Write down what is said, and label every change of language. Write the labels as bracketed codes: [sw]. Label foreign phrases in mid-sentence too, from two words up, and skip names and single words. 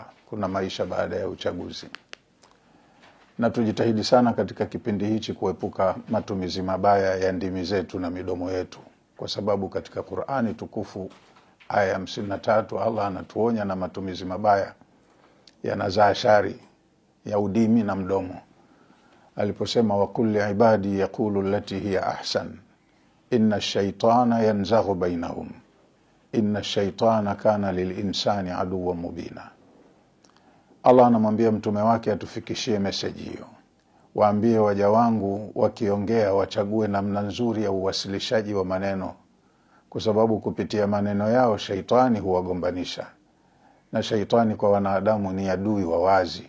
[sw] Kuna maisha baada ya uchaguzi, na tujitahidi sana katika kipindi hichi kuepuka matumizi mabaya ya ndimi zetu na midomo yetu, kwa sababu katika Qur'ani tukufu aya 53 Allah anatuonya na matumizi mabaya yanazaa shari ya udimi na mdomo, aliposema [ar] وقل لعبادي يقولوا التي هي أحسن إن الشيطان ينزغ بينهم إن الشيطان كان للإنسان عدوا مبينا. [sw] Allah anamwambia mtume wake atufikishie message hiyo, waambie waja wangu wakiongea wachague namna nzuri ya uwasilishaji wa maneno, kwa sababu kupitia maneno yao shaitani huwagombanisha, na shaitani kwa wanadamu ni adui wa wazi.